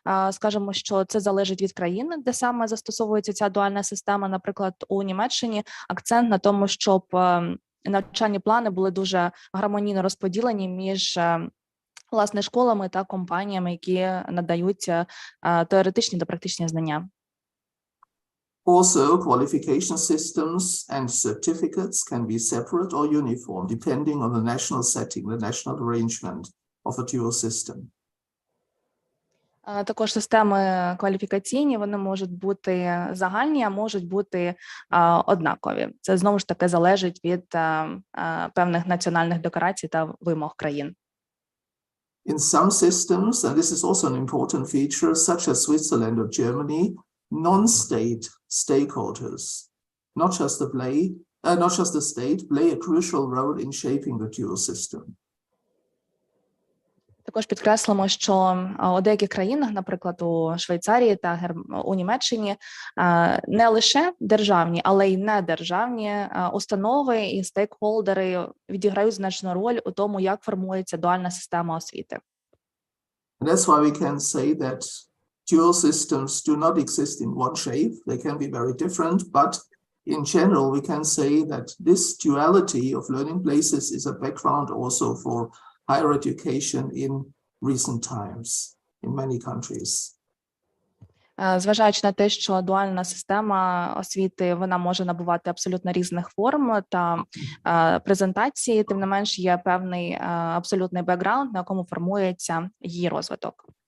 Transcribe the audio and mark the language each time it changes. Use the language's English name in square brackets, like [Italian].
[Ukrainian] Скажемо, що це залежить від країни, де саме застосовується ця дуальна система. Наприклад, у Німеччині акцент на тому, щоб навчальні плани були дуже гармонійно розподілені між власне школами та компаніями, які надають теоретичні та практичні знання. [English] Also, qualification systems and certificates can be separate or uniform, depending on the national setting, the national arrangement of a dual system. [Ukrainian] Також системи кваліфікаційні, вони можуть бути загальні, а можуть бути однакові. Це знову ж таки залежить від певних національних декларацій та вимог країн. [English] In some systems, and this is also an important feature, such as Switzerland or Germany, non-state stakeholders, not just the state, play a crucial role in shaping the dual system. [Ukrainian] Також підкреслимо, що у деяких країнах, наприклад, у Швейцарії та у Німеччині, не лише державні, але й недержавні установи і стейкхолдери відіграють значну роль у тому, як формується дуальна система освіти. [English] That's why we can say that dual systems do not exist in one shape. They can be very different, but in general, we can say that this duality of learning places is a background also for higher education in recent times in many countries. [Ukrainian] Зважаючи на те, що дуальна система освіти, вона може набувати абсолютно різних форм та презентації, тим не менш є певний абсолютний бекграунд, на якому формується її розвиток.